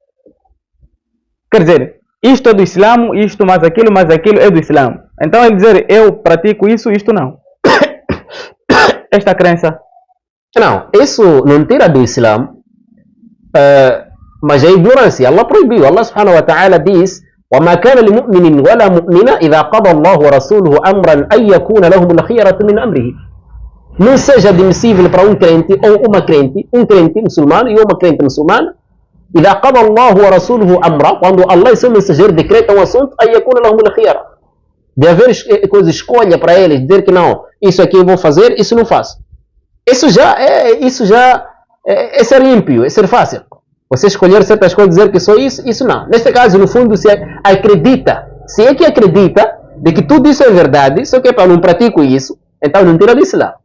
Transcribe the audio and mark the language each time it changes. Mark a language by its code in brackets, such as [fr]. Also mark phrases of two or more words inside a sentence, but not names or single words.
[pt] Quer dizer, isto é do Islã, isto mais aquilo é do Islã. Então ele dizer: eu pratico isso, isto não. Esta crença. Não, isso não tira do Islã, mas é ignorância. Allah proibiu. [ar] الله سبحانه وتعالى [pt] diz: [ar] وَمَا كَانَ لِمُؤْمِنٍ وَلَا مُؤْمِنَةٍ إِذَا قَضَى اللَّهُ وَرَسُولُهُ أَمْرًا أَن يَكُونَ لَهُمُ الْخِيَرَةُ مِنْ أَمْرِهِ. [pt] Não seja admissível para um crente ou uma crente, um crente muçulmano e uma crente muçulmana, [ar] إِذَا قَضَى اللَّهُ وَرَسُولُهُ أَمْرًا, [pt] quando Allah e seu mensageiro decretam um assunto, [ar] أَن يَكُونَ لَهُمُ الْخِيَرَةُ, [pt] de haver escolha para eles, dizer que não, isso aqui eu vou fazer, isso não faço. Isso já é ser ímpio, é ser fácil. Você escolher certas coisas, dizer que só isso não. Neste caso, no fundo, se acredita, se é que acredita de que tudo isso é verdade, só que eu não pratico isso, então não tira disso lá.